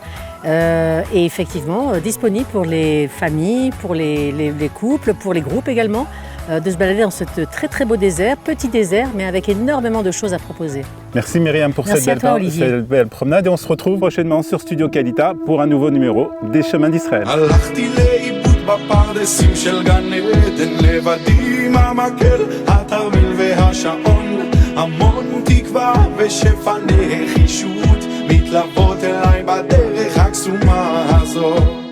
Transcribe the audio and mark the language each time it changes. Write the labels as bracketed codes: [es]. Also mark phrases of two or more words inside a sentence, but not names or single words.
[fr] Et effectivement disponible pour les familles, pour les couples, pour les groupes également, de se balader dans ce très très beau désert, petit désert, mais avec énormément de choses à proposer. Merci Myriam pour Merci cette belle promenade et on se retrouve prochainement sur Studio Kalita pour un nouveau numéro des Chemins d'Israël. [he] המון תקווה ושפע נחישות מתלוות אליי בדרך הקסומה הזאת